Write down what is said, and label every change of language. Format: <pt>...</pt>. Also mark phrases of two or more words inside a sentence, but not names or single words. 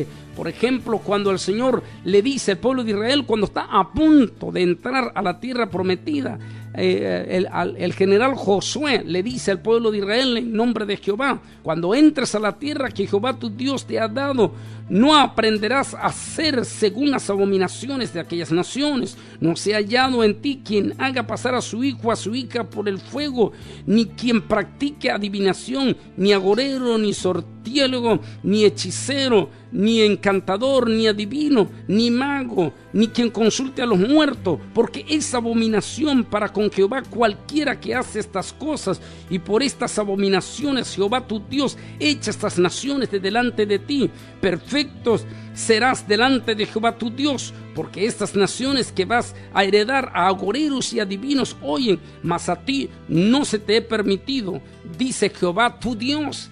<es>Por ejemplo, cuando el Señor le dice al pueblo de Israel, cuando está a punto de entrar a la tierra prometida, el general Josué le dice al pueblo de Israel en nombre de Jehová: cuando entres a la tierra que Jehová tu Dios te ha dado, no aprenderás a hacer según las abominaciones de aquellas naciones. No sea hallado en ti quien haga pasar a su hijo o a su hija por el fuego, ni quien practique adivinación, ni agorero, ni sortiélogo, ni hechicero, ni encantador, ni adivino, ni mago, ni quien consulte a los muertos, porque es abominación para con Jehová cualquiera que hace estas cosas. Y por estas abominaciones Jehová tu Dios echa estas naciones de delante de ti. Perfectos serás delante de Jehová tu Dios, porque estas naciones que vas a heredar a agoreros y adivinos oyen, mas a ti no se te he permitido, dice Jehová tu Dios.</es>